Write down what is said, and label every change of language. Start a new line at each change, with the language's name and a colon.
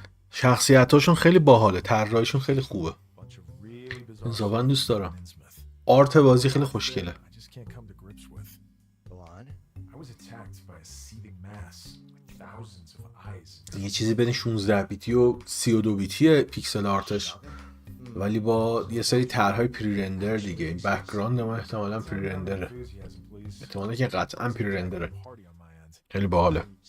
Persian: شخصیتاشون خیلی باحاله، طراحیشون خیلی خوبه.
English: bunch of really bizarre
Persian: انصافا دوست دارم.
English: in Innsmouth.
Persian: آرت بازی خیلی خوشگله.
English: I just can't come to grips with. Go on. I was attacked by a seething mass with thousands of eyes.
Persian: یه چیزی بین 16 بیتی و 32 بیتی پیکسل آرتش، ولی با یه سری طرح‌های پری رندر دیگه. این بک‌گراند ما احتمالاً پری رندره. احتمالاً که قطعاً پری رندره. خیلی باحاله.